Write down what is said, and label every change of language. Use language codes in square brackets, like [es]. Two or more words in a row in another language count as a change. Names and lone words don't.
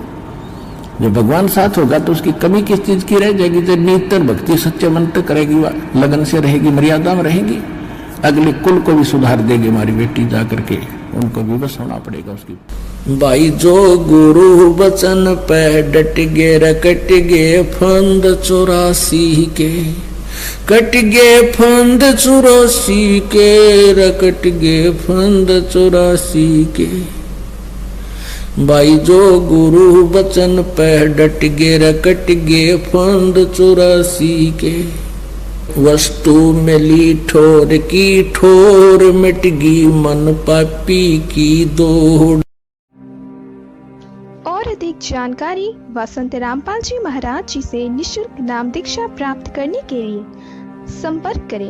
[hi] जब भगवान साथ होगा तो उसकी कमी किस चीज की रह जाएगी? जब निरंतर भक्ति सच्चे मन तक करेगी, लगन से रहेगी, मर्यादा में रहेगी, अगले कुल को भी सुधार देगी हमारी बेटी, जाकर के उनको भी बस होना पड़ेगा उसकी। भाई जो गुरु वचन पे डट गे, रकट गे फंद 84 के, कट गे फंद 84 के, रकट गे फंद 84 के। भाई जो गुरु वचन पे डट गे, रकट गे फंद 84 के। वस्तु मिली ठोर की ठोर, मिट गई मन पापी की दौड़। और अधिक जानकारी वसंत रामपाल जी महाराज जी से निशुल्क नाम दीक्षा प्राप्त करने के लिए संपर्क करें।